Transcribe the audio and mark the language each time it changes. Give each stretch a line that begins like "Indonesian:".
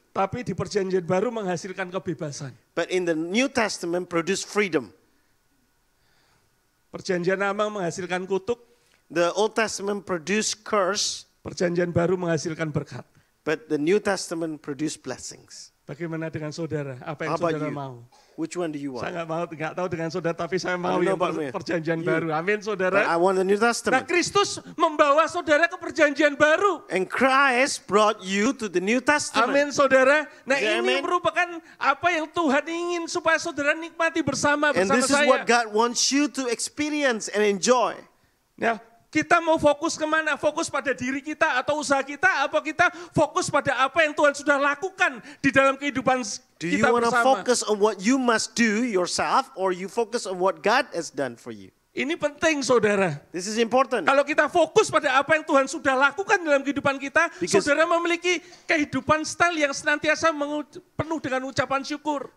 Indonesian: Tapi di perjanjian baru menghasilkan kebebasan.
English: But in the New Testament produced freedom.
Indonesian: Perjanjian lama menghasilkan kutuk.
English: The Old Testament produced curse.
Indonesian: Perjanjian baru menghasilkan berkat.
English: But the New Testament produced blessings.
Indonesian: Bagaimana dengan saudara? Apa yang
English: How about
Indonesian: saudara
English: you?
Indonesian: mau?
English: Which one do you
Indonesian: Saya
English: want?
Indonesian: nggak tahu dengan saudara, tapi saya mau
English: I don't know
Indonesian: yang
English: about me.
Indonesian: perjanjian
English: You.
Indonesian: baru. Amin,
English: But
Indonesian: saudara.
English: I want the New
Indonesian: Nah,
English: Testament.
Indonesian: Kristus membawa saudara ke perjanjian baru.
English: And Christ brought you to the New Testament.
Indonesian: Amin, saudara. Nah,
English: Yeah,
Indonesian: ini
English: amen.
Indonesian: merupakan apa yang Tuhan ingin supaya saudara nikmati bersama
English: And this is
Indonesian: saya.
English: what God wants you to experience and enjoy.
Indonesian: Ya, kita mau fokus kemana? Fokus pada diri kita atau usaha kita? Apa kita fokus pada apa yang Tuhan sudah lakukan di dalam kehidupan
English: Do you
Indonesian: kita
English: want to
Indonesian: bersama?
English: focus on what you must do yourself, or you focus on what God has done for you?
Indonesian: Ini penting, saudara.
English: This is important.
Indonesian: Kalau kita fokus pada apa yang Tuhan sudah lakukan dalam kehidupan kita,
English: Because-
Indonesian: saudara memiliki kehidupan style yang senantiasa penuh dengan ucapan syukur.